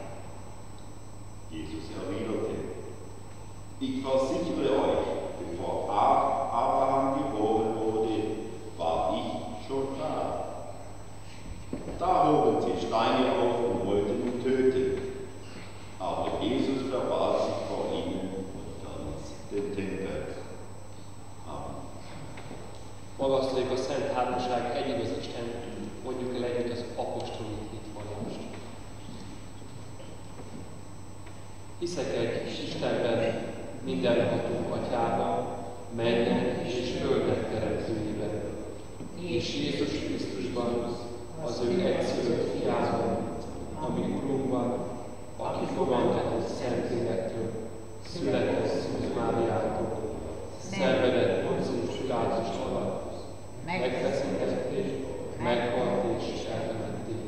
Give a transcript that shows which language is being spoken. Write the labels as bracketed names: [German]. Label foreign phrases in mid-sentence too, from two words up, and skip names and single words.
[German] Jesus erwiderte: Ich versichere euch, bevor Abraham geboren wurde, war ich schon da. Da hoben sie Steine auf und wollten ihn töten. Aber Jesus verbarg sich vor ihnen und verließ den Tempel. Amen. [Hungarian] Magasztaljuk a Szent Háromság egyigaz Isten, mondjuk el együtt az apostoli hitvallást. Hiszek egy Istenben, mindenható Atyában, mennek és földnek teremtőjében, és Jézus Krisztusban, az ő egyszülött fiában, ami Urunkban, aki fogantatott Szentlélektől, született Szűz Máriától, szenvedett Pontius Pilátus alatt, megfeszítették, meghalt és eltemették.